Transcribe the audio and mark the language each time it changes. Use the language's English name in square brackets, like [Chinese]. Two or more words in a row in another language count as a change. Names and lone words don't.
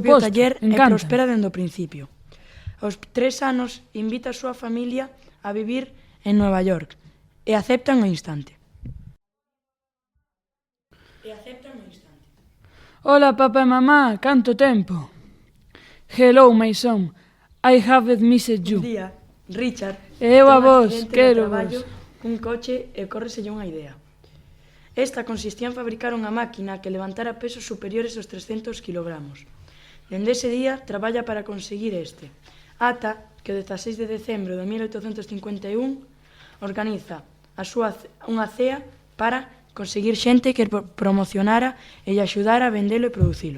[Galician] propio suposto, taller e encántame. prospera dende o principio. Aos 3 anos invita a súa familia a vivir en Nova York e aceptan ao instante. Hola, papá e mamá, canto tempo? [English] Hello, my son, I have missed you. [Galician] Un día, Richard E eu a ten un vos, accidente quero de traballo vos. cun coche e córreselle unha idea. Esta consistía en fabricar unha máquina que levantara pesos superiores aos 300 kilogramos. Dende ese día traballa para conseguir este, ata que o 16 de decembro de 1851 organiza unha cea para conseguir xente que promocionara e lle axudara a vendelo e producilo.